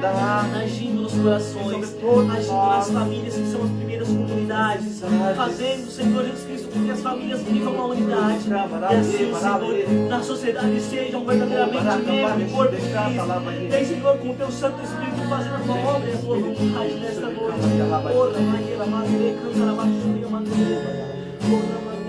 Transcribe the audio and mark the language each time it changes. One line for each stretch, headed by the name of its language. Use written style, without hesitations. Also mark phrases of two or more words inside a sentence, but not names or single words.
Portuguese: agindo nos corações, agindo nas famílias que são as primeiras comunidades, fazendo, Senhor Jesus Cristo, com que as famílias vivam a unidade, e assim, Senhor, na sociedade sejam verdadeiramente membro e corpo de Cristo. Vem, Senhor, com o teu Santo Espírito, fazendo a tua obra e a tua vontade nesta noite.
Italian: Ora, Maria, Madre, Canta, la Baixoia, Madre, ora,